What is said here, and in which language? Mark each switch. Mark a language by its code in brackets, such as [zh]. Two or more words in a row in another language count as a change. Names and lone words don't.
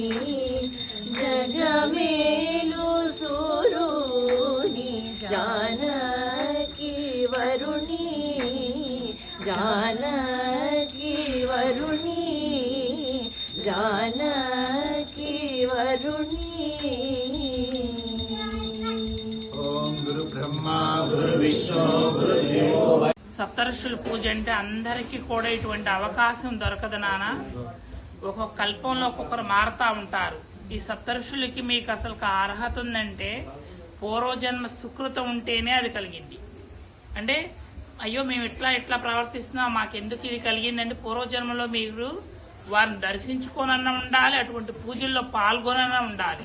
[sa] जगमेलु सुरुणी जानकी वरुणी जानकी वरुणी जानकी वरुणी ओम गुरु ब्रह्मा गुरु विष्णु गुरुदेवो [te] సప్తఋషుల పూజ అంటే అందరికీ కూడా ఇటువంటి అవకాశం దొరకదు నాన్న. ఒక్కొక్క కల్పంలో ఒక్కొక్కరు మారుతా ఉంటారు. ఈ సప్తఋషులకి మీకు అసలు అర్హత ఉందంటే పూర్వజన్మ సుకృతం ఉంటేనే అది కలిగింది. అంటే అయ్యో మేము ఇట్లా ప్రవర్తిస్తున్నాం మాకెందుకు ఇది కలిగిందంటే పూర్వజన్మలో మీరు వారిని దర్శించుకోనన్నా ఉండాలి, అటువంటి పూజల్లో పాల్గొనన్నా ఉండాలి.